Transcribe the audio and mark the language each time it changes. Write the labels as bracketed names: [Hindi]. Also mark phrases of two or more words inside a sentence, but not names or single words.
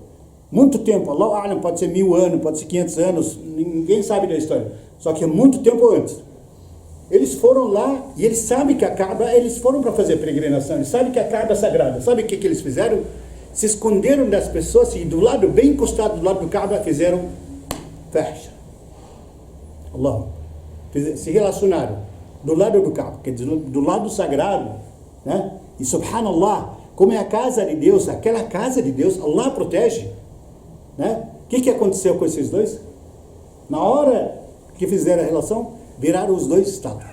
[Portuguese] Muito tempo, [Arabic] الله أعلم, [Portuguese] pode ser 1000 anos, pode ser 500 anos, ninguém sabe da história. Só que é muito tempo antes. Eles foram lá e eles sabem que a Kaaba, eles foram para fazer a peregrinação, eles sabem que a Kaaba é sagrada. Sabe o que eles fizeram? Se esconderam das pessoas e do lado, bem encostado do lado do Kaaba, fizeram fahsha. Allah. Se relacionaram do lado do Kaaba, quer dizer, do lado sagrado, né? E subhanallah, como é a casa de Deus, aquela casa de Deus, Allah protege, né? O que aconteceu com esses dois? Na hora que fizeram a relação, viraram os dois estátuas.